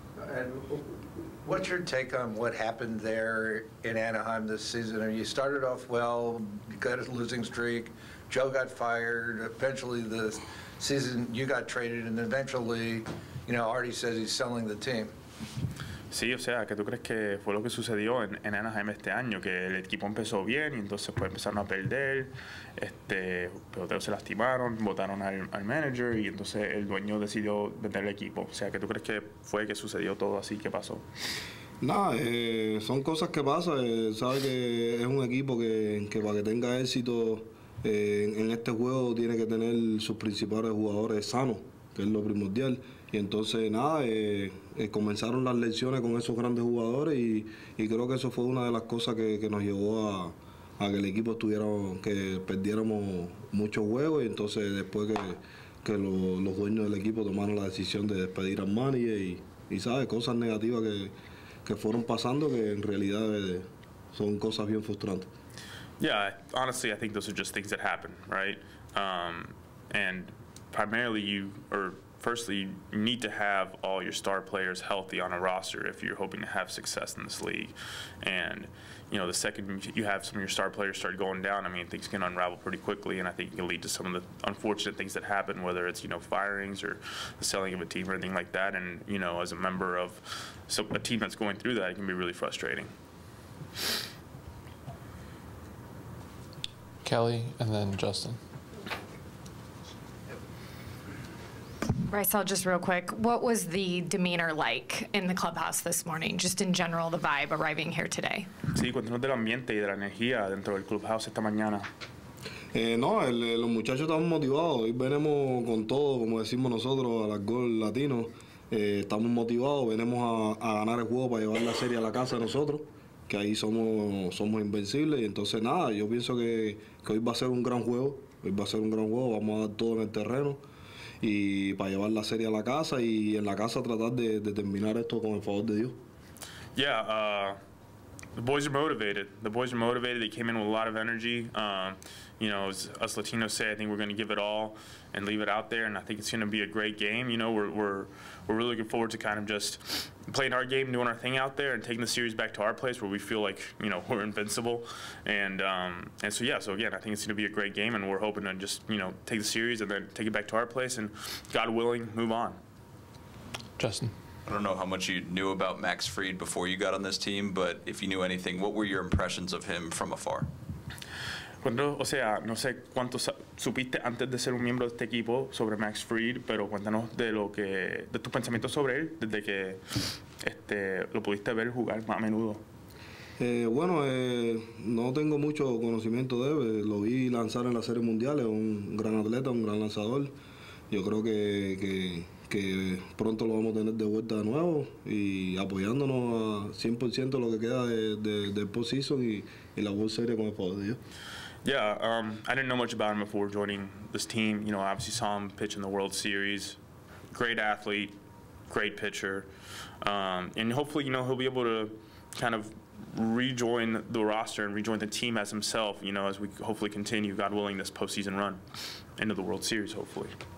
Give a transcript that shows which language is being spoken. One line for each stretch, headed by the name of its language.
English: And what's your take on what happened there in Anaheim this season? I mean, you started off well, you got a losing streak, Joe got fired, eventually the season you got traded, and eventually, you know, Artie says he's selling the team.
Spanish: Sí, o sea, ¿qué tú crees que fue lo que sucedió en Anaheim este año? Que el equipo empezó bien y entonces pues empezaron a perder, peloteros se lastimaron, votaron al manager y entonces el dueño decidió vender el equipo. O sea, ¿qué tú crees que fue que sucedió todo así? ¿Qué pasó? Nada, son cosas que pasan. Sabe que es un equipo que para que tenga éxito en este juego tiene que tener sus principales jugadores sanos, que es lo primordial. Y entonces nada, comenzaron las lecciones con esos grandes jugadores y creo que eso fue una de las cosas que nos llevó a que el equipo que perdiéramos muchos juegos y entonces después que los dueños del equipo tomaron la decisión de despedir al manager y sabe, cosas negativas que fueron pasando que en realidad son cosas bien frustrantes.
English: Yeah, honestly, I think those are just things that happen, right? And primarily firstly, you need to have all your star players healthy on a roster if you're hoping to have success in this league. And, you know, the second you have some of your star players start going down, I mean, things can unravel pretty quickly, and I think it can lead to some of the unfortunate things that happen, whether it's, you know, firings or the selling of a team or anything like that. And, you know, as a member of a team that's going through that, it can be really frustrating. Kelly, and then Justin. Raisel, just real quick, what was the demeanor like in the clubhouse this morning, just in general, the vibe arriving here today?
Spanish: Sí, cuéntanos del ambiente y de la energía dentro del clubhouse esta mañana. No, los muchachos estamos motivados. Hoy venimos con todo, como decimos nosotros, al gol latino. Estamos motivados, venimos a ganar el juego para llevar la serie a la casa de nosotros, que ahí somos invencibles. Y entonces, nada, yo pienso que hoy va a ser un gran juego. Hoy va a ser un gran juego, vamos a dar todo en el terreno y para llevar la serie a la casa y en la casa tratar de terminar esto con el favor de Dios.
English: Yeah, the boys are motivated. The boys are motivated. They came in with a lot of energy. You know, as us Latinos say, I think we're going to give it all and leave it out there, and I think it's going to be a great game. You know, we're really looking forward to kind of just playing our game, doing our thing out there, and taking the series back to our place where we feel like, you know, we're invincible. And so yeah, so again, I think it's going to be a great game, and we're hoping to just, you know, take the series and then take it back to our place, and God willing, move on. Justin. I don't know how much you knew about Max Fried before you got on this team, but if you knew anything, what were your impressions of him from afar?
Spanish: O sea, no sé cuánto supiste antes de ser un miembro de este equipo sobre Max Fried, pero cuéntanos de tus pensamientos sobre él desde que lo pudiste ver jugar más a menudo. Bueno, no tengo mucho conocimiento de él. Lo vi lanzar en las series mundiales, un gran atleta, un gran lanzador. Yo creo que pronto lo vamos a tener de vuelta de nuevo y apoyándonos a 100% lo que queda del postseason y la World Series con el favor de Dios.
English: Yeah, I didn't know much about him before joining this team. You know, I obviously saw him pitch in the World Series. Great athlete, great pitcher, and hopefully, you know, he'll be able to kind of rejoin the roster and rejoin the team as himself. You know, as we hopefully continue, God willing, this postseason run into the World Series, hopefully.